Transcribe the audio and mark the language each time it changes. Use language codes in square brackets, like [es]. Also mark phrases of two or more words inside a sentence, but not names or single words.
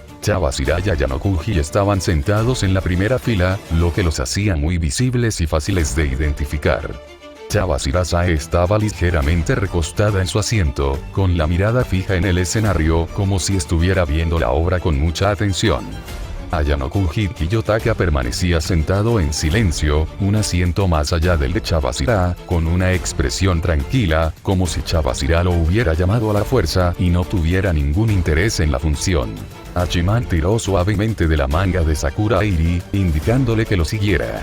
[es] Chaba Shira y Ayano-kun estaban sentados en la primera fila, lo que los hacía muy visibles y fáciles de identificar. Chaba Shirasai estaba ligeramente recostada en su asiento, con la mirada fija en el escenario, como si estuviera viendo la obra con mucha atención. Ayano-kun Kiyotaka permanecía sentado en silencio, un asiento más allá del de Chaba Shira, con una expresión tranquila, como si Chaba Shira lo hubiera llamado a la fuerza y no tuviera ningún interés en la función. Hachiman tiró suavemente de la manga de Sakura a Airi, indicándole que lo siguiera.